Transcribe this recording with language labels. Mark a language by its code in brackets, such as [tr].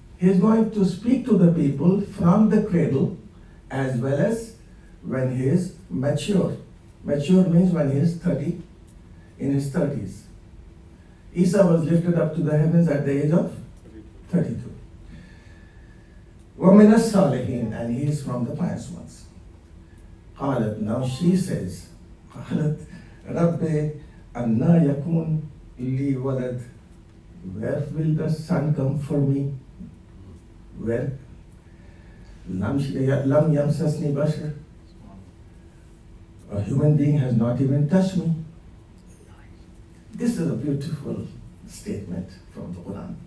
[en] He is going to speak to the people from the cradle as well as when he is mature. Mature means when he is 30, in his 30s. Isa was lifted up to the heavens at the age of 32. [ar] وَمِنَ الصَّالِحِينَ, [en] and he is from the pious ones. [ar] قالت, [en] now she says, [ar] قالت رَبِّ أَنَّا يَكُونْ لِي وَلَدْ [en] where will the sun come for me? Where? [ar] Lam yamsasni bashar. [en] A human being has not even touched me. This is a beautiful statement from the Quran.